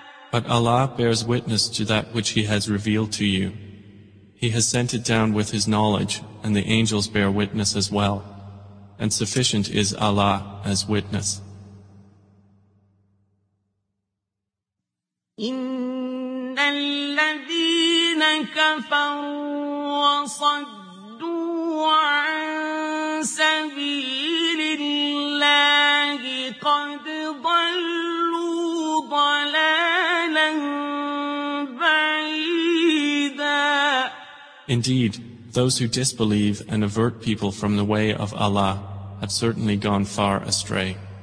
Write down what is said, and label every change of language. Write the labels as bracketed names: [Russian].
[English] But Allah bears witness to that which He has revealed to you. He has sent it down with His knowledge, and the angels bear witness as well. And sufficient is Allah as witness. [Arabic] إن الذين كفروا وصدوا عن سبيل الله قد ضلوا ضلالا بعيدا. [English] Indeed, those who disbelieve and avert people from the way of Allah have certainly gone far astray.